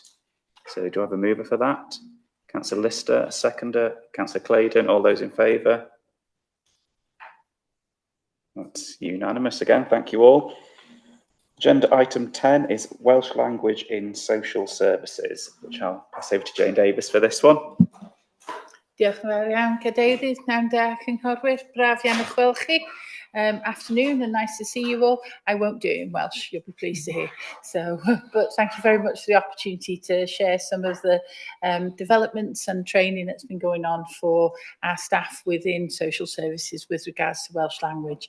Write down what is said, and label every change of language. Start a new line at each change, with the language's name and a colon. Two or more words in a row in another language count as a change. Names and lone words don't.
English: So do I have a mover for that? Councillor Lister, a seconder. Councillor Claydon, all those in favour? That's unanimous again, thank you all. Agenda item 10 is Welsh language in social services, which I'll pass over to Jane Davis for this one.
Welsh: Diolch yn fawr iawn, Cadeirydd, Nawn da, Cynghorwyr, braf iawn eich gweld chi.
English: afternoon, and nice to see you all. I won't do it in Welsh, you'll be pleased to hear. So, but thank you very much for the opportunity to share some of the developments and training that's been going on for our staff within social services with regards to Welsh language.